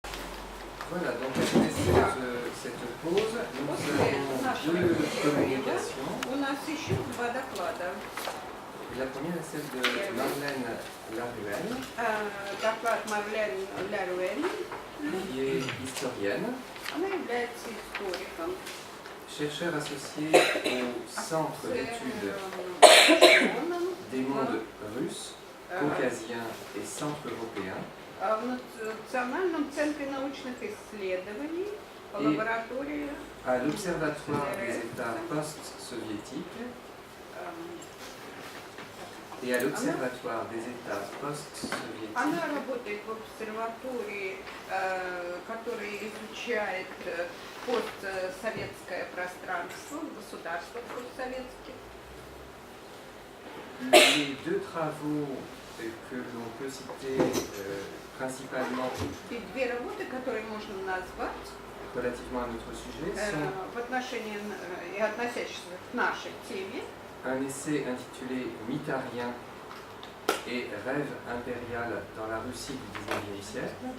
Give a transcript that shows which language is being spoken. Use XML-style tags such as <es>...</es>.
<fr>Voilà, donc après cette pause, nous avons deux communications.</fr> <ru>У нас еще два доклада.</ru> <fr>La première est celle de Marlène Laruelle,</fr> <ru>Доклад Марлен Ларуэль,</ru> <fr>qui est historienne,</fr> <ru>она является историком,</ru> <fr>chercheur associé au Centre d'études</fr> <ru>ученым</ru> <fr>des mondes russes, caucasiens et centre-européens,</fr> <ru>в Национальном центре научных исследований, лаборатории.</ru> <fr>à l'Observatoire des États post-soviétiques et à l'Observatoire des États post-soviétiques</fr> <ru>Она работает в обсерватории, которая изучает постсоветское пространство, государства постсоветских.</ru> <fr>Les deux travaux que l'on peut citer principalement</fr> <ru>И две работы, которые можно назвать</ru> <fr>relativement à notre sujet sont</fr> <ru>в отношении и относящиеся к нашей теме.</ru> <fr>un essai intitulé Mytharien et rêve impérial dans la Russie du XIXe siècle.</fr>